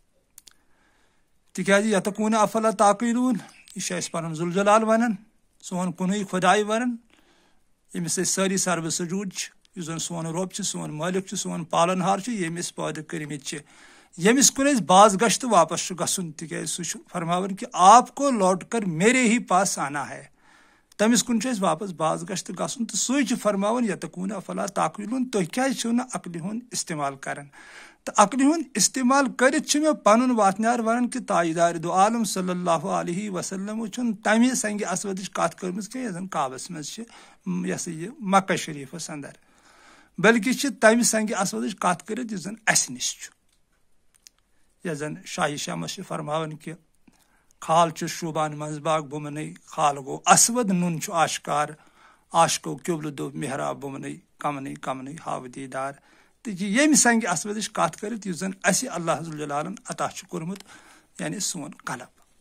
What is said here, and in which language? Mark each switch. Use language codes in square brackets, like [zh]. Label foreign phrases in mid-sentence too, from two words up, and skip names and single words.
[ks] تِکیازِ [ar] یتقوٗنہ افلا تعقیٖلوٗن [ks] یہِ چھُ اسہِ پنُن ذوالجلال ونان سون کُنُے خۄداے ونان ییٚمِس أسۍ سٲری سربہٕ سجوٗد چھِ یُس زن سون رۄب چھُ سون مٲلِک چھُ سون پالن ہار چھُ ییٚمۍ أسۍ پٲدٕ کٔرمٕتۍ چھِ ییٚمِس کُن أسۍ باز گشت تہٕ واپس چھُ گژھُن تِکیازِ سُہ چھُ فرماوان [ur] کہ آپ کو لوٹ کر میرے ہی پاس آنا ہے [ks] تٔمِس کُن چھُ اَسہِ واپس باز گشت گژھُن تہٕ سُے چھُ فرماوان [ar] یتقوٗنہ افلا تعقیٖلوٗن [ks] تُہۍ کیازِ چھِو نہٕ عقلہِ ہُنٛد استعمال کران تہٕ عقلہِ ہُنٛد استعمال کٔرِتھ چھُ مےٚ پنُن واتنیار ونان کہ تاجدار دو عالم [ar] صلی اللہ علیہ وسلمو [ks] چھُنہٕ تمہِ سنگہِ اسودٕچ کتھ کٔرمٕژ کینٛہہ یۄس زن کعبس منٛز چھِ یہِ ہسا یہِ مکہ شریٖفس اندر بلکہ چھِ تمہِ سنگہِ اسودٕچ کتھ کٔرِتھ یُس زن اسہِ نِش چھُ یۄس زن شاہی شمس چھِ فرماوان کہ خال چھُ شوٗبان منٛزباگ بُمنٕے خال گوٚو اسود نوٚن چھُ آشکار آشکو قبلہٕ دوٚپ محراب بُمنٕے کمنٕے کمنٕے ہاو دیٖدار تہٕ ییٚمہِ سنگہِ اسودٕچ کتھ کٔرِتھ یُس زن اسہِ اللہ ذوالجلالن عطا چھُ کوٚرمُت یعنی سون قلب